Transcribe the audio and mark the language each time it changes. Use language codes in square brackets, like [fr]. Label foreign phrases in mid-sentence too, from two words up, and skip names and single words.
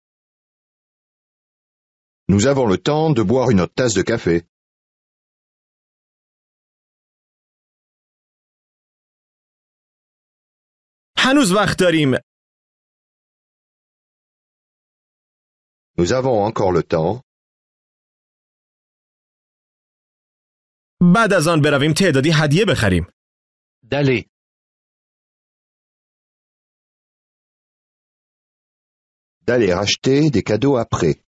[fr] Nous avons le temps de boire une autre tasse de café. [fa] هنوز وقت داریم. [fr] Nous avons encore le temps. [fa] بعد از آن برویم تعدادی هدیه بخریم. [fr] D'aller. D'aller acheter des cadeaux après.